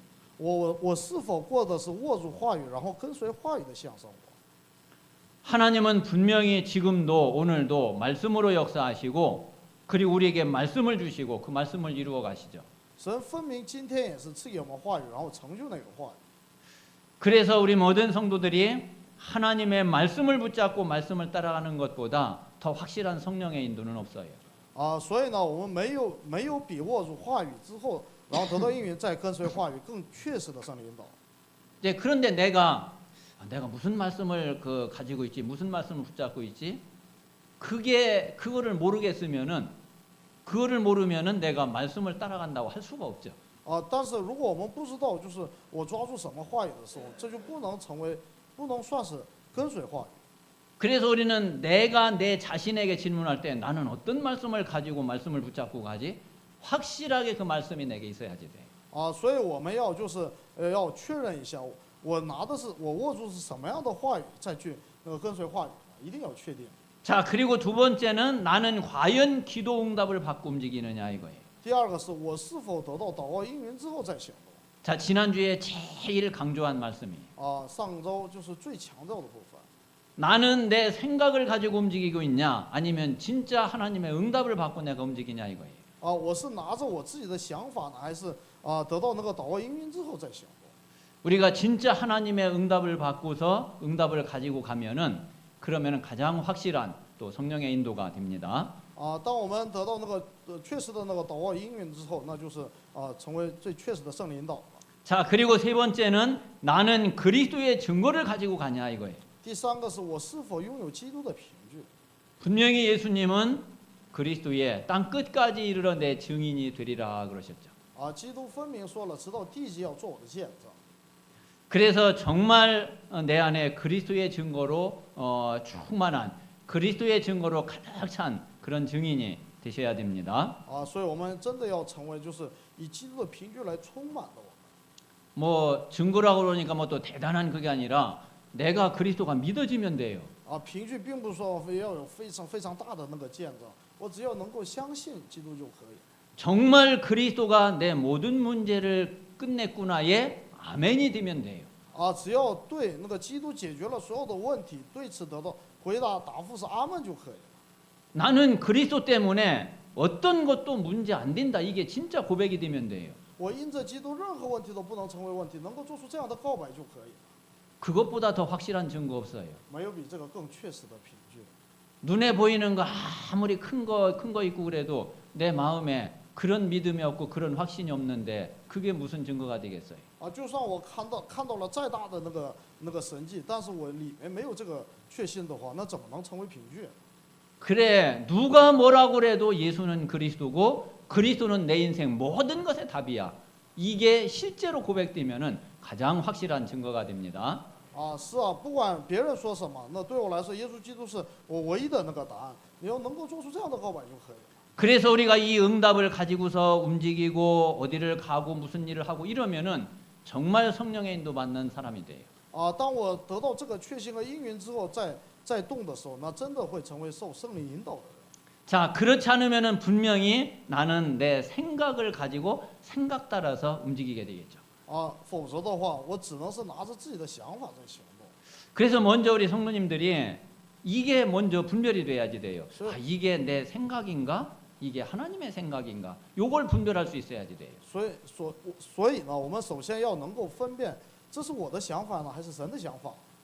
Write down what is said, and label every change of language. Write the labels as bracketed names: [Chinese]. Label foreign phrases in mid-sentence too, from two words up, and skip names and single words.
[Chinese] 我是否过的是握住话语，然后跟随话语的信仰生活？ [Korean] 하나님은 분명히 지금도 오늘도 말씀으로 역사하시고 그리고 우리에게 말씀을 주시고 그 말씀을 이루어 가시죠. [Chinese] 神分明今天也是赐给我们话语，然后成就那个话语。 [Korean] 그래서 우리 모든 성도들이 하나님의 말씀을 붙잡고 말씀을 따라가는 것보다 더 확실한 성령의 인도는 없어요. [Chinese] 啊，所以呢，我们没有比握住话语之后，然后得到应允，再跟随话语更确实的圣灵引导。 [Korean] 이제 그런데 내가 무슨 말씀을 가지고 있지, 무슨 말씀을 붙잡고 있지? 그거를 모르면은 내가 말씀을 따라간다고 할 수가 없죠. [Chinese] 啊，但是如果我们不知道，就是我抓住什么话语的时候，这就不能算是跟随话语。 [Korean] 그래서 우리는 내가 내 자신에게 질문할 때 나는 어떤 말씀을 가지고 말씀을 붙잡고 가지? 확실하게 그 말씀이 내게 있어야지 돼. [Chinese] 啊，所以我们要要确认一下，我握住是什么样的话语，再去跟随话语，一定要确定。 [Korean] 자, 그리고 두 번째는 나는 과연 기도 응답을 받고 움직이느냐 이거예요. [Chinese] 第二个是我是否得到祷告应允之后再行动。 [Korean] 자, 지난주에 제일 강조한 말씀이에요. [Chinese] 啊，上周就是最强调的部分。 [Korean] 나는 내 생각을 가지고 움직이고 있냐 아니면 진짜 하나님의 응답을 받고 내가 움직이냐 이거예요. [Chinese] 啊，我是拿着我自己的想法呢，还是得到那个祷告应允之后再行动。 [Korean] 우리가 진짜 하나님의 응답을 받고서 응답을 가지고 가면은 그러면은 가장 확실한 또 성령의 인도가 됩니다. [Chinese] 当我们得到那个确实的那个祷告应允之后，那就是成为最确实的圣灵引导了。 [Korean] 자, 그리고 세 번째는 나는 그리스도의 증거를 가지고 가냐 이거예요. [Chinese] 第三个是我是否拥有基督的凭据。 [Korean] 분명히 예수님은 그리스도의 땅 끝까지 이르러 내 증인이 되리라 그러셨죠. [Chinese] 基督分明说了，直到地极要做我的见证。 [Korean] 그래서 정말 내 안에 그리스도의 증거로 충만한 그리스도의 증거로 가득 찬 그런 증인이 되셔야 됩니다. [Chinese] 所以我们真的要成为就是以基督的凭据来充满的我们。 [Korean] 뭐 증거라고 그러니까 뭐 또 대단한 그게 아니라 내가 그리스도가 믿어지면 돼요. [Chinese] 凭据并不是说要有非常非常大的那个见证，我只要能够相信基督就可以。 [Korean] 정말 그리스도가 내 모든 문제를 끝냈구나의 아멘이 되면 돼요. [Chinese] 只要对那个基督解决了所有的问题，对此得到回答答复是阿门就可以了。 [Korean] 나는 그리스도 때문에 어떤 것도 문제 안 된다. 이게 진짜 고백이 되면 돼요. [Chinese] 我因着基督任何问题都不能成为问题，能够做出这样的告白就可以了。 [Korean] 그것보다 더 확실한 증거 없어요. [Chinese] 没有比这个更确实的凭据。 [Korean] 눈에 보이는 거 아무리 큰 거 있고 그래도 내 마음에 그런 믿음이 없고 그런 확신이 없는데 그게 무슨 증거가 되겠어요? [Chinese] 就算我看到了再大的那个神迹，但是我里面没有这个确信的话，那怎么能成为凭据？ [Korean] 그래 누가 뭐라고 그래도 예수는 그리스도고 그리스도는 내 인생 모든 것의 답이야. 이게 실제로 고백되면은 가장 확실한 증거가 됩니다. [Chinese] 是不管别人说什么，那对我来说，耶稣基督是我唯一的那个答案。你要能够做出这样的告白就可以了。 [Korean] 그래서 우리가 이 응답을 가지고서 움직이고 어디를 가고 무슨 일을 하고 이러면은 정말 성령의 인도 받는 사람이 돼요. [Chinese] 当我得到这个确信和应允之后，再动的时候，那真的会成为受圣灵引导的人。 [Korean] 자, 그렇지 않으면은 분명히 나는 내 생각을 가지고 생각 따라서 움직이게 되겠죠. [Chinese] 否则的话，我只能是拿着自己的想法在行动。 [Korean] 그래서 먼저 우리 성도님들이 이게 먼저 분별이 돼야지 돼요. 이게 내 생각인가? 이게 하나님의 생각인가? 요걸 분별할 수 있어야지 돼요. [Chinese] 所以呢，我们首先要能够分辨，这是我的想法呢，还是神的想法？